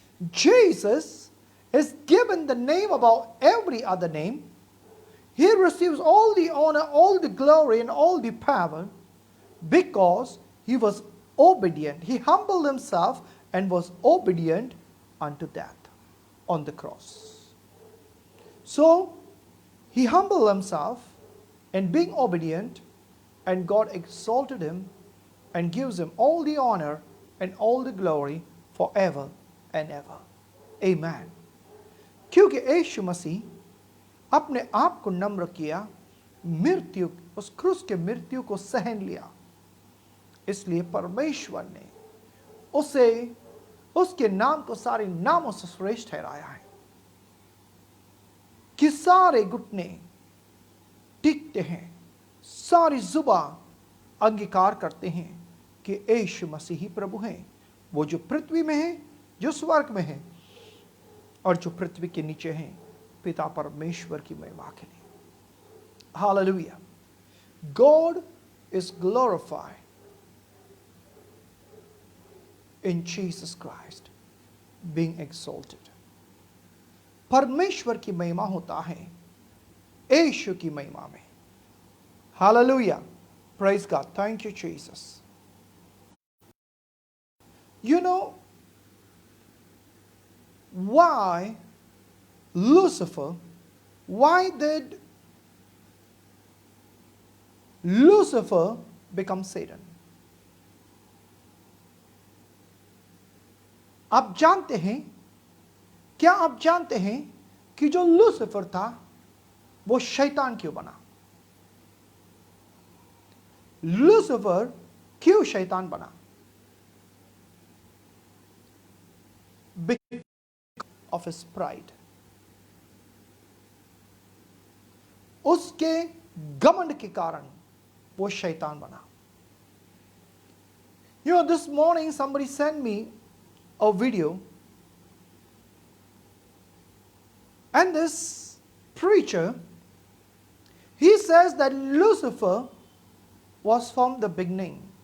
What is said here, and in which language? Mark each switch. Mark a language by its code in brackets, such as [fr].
[en] Jesus is given the name above every other name. He receives all the honor, all the glory, and all the power because he was obedient. He humbled himself and was obedient unto death on the cross. So, he humbled himself and being obedient, and God exalted him and gives him all the honor and all the glory forever and ever. Amen. [hi] क्योंकि यीशु मसीह अपने आप को नम्र किया, मृत्यु, उस क्रूस के मृत्यु को सहन लिया, इसलिए परमेश्वर ने उसे, उसके नाम को सारे नामों से श्रेष्ठ ठहराया है कि सारे घुटने टिकते हैं, सारी जुबान अंगीकार करते हैं कि यीशु मसीह ही प्रभु हैं, वो जो पृथ्वी में है, जो स्वर्ग में है और जो पृथ्वी के नीचे हैं, पिता परमेश्वर की महिमा के लिए. [en] Hallelujah. God is glorified in Jesus Christ being exalted. [hi] परमेश्वर की महिमा होता है यीशु की महिमा में. [en] Hallelujah. Praise God. Thank you, Jesus. You know why Lucifer, why did Lucifer become Satan? [hi] आप जानते हैं, क्या आप जानते हैं कि जो लूसीफर था वो शैतान क्यों बना? लूसीफर क्यों शैतान बना? [en] Because of his pride. [hi] उसके घमंड के कारण वो शैतान बना. [en] You know, this morning somebody sent me a video, and this preacher, he says that Lucifer was from the beginning.